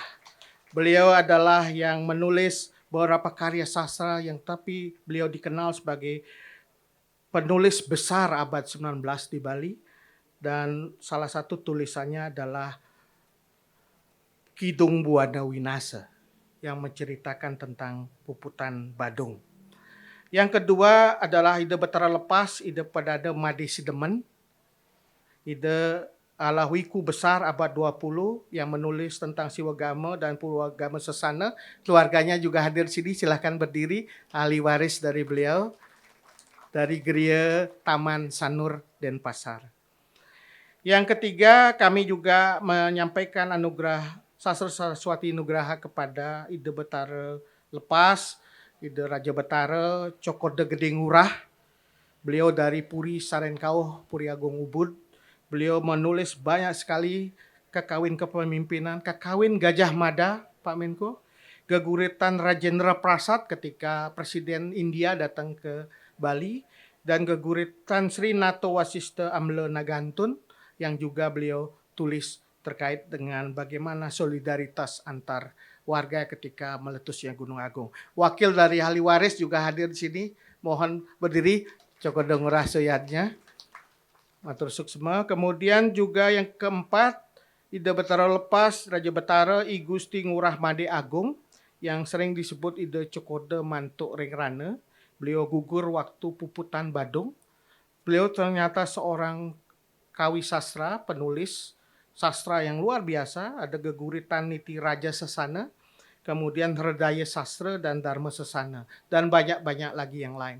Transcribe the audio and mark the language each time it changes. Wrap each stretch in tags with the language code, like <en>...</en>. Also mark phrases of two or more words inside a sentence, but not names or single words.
<id>Beliau adalah yang menulis beberapa karya sastra yang tapi beliau dikenal sebagai penulis besar abad 19 di Bali, dan salah satu tulisannya adalah Kidung Buana Winasa yang menceritakan tentang puputan Badung. Yang kedua adalah Ide Betara Lepas, Ide Perdana Made Sidemen, Ide Alawiku Besar abad 20 yang menulis tentang Siwagama dan Purwagama Sesana. Keluarganya juga hadir di sini, silahkan berdiri, ahli waris dari beliau, dari Geria Taman Sanur Denpasar. Yang ketiga, kami juga menyampaikan anugerah Sastra Saraswati Nugraha kepada Ide Betara Lepas, Ide Raja Betara, Cokorde Gede Ngurah. Beliau dari Puri Sarenkauh, Puri Agung Ubud. Beliau menulis banyak sekali kakawin kepemimpinan, kakawin Gajah Mada, Pak Menko, geguritan Rajendra Prasad ketika Presiden India datang ke Bali, dan geguritan Sri Nato Wasista Amle Nagantun yang juga beliau tulis terkait dengan bagaimana solidaritas antar warga ketika meletusnya Gunung Agung. Wakil dari ahli waris juga hadir di sini, mohon berdiri, Cokorde Ngurah Soyadnya.</id> <ban>Matur suksma.</ban> <id>Kemudian juga yang keempat Ida Betara Lepas, Raja Betara I Gusti Ngurah Made Agung, yang sering disebut Ida Cokode Mantuk Rengrane. Beliau gugur waktu puputan Badung. Beliau ternyata seorang kawi sastra, penulis sastra yang luar biasa. Ada Geguritan Niti Raja Sesana, kemudian Herdaya Sastra dan Dharma Sesana, dan banyak-banyak lagi yang lain.</id>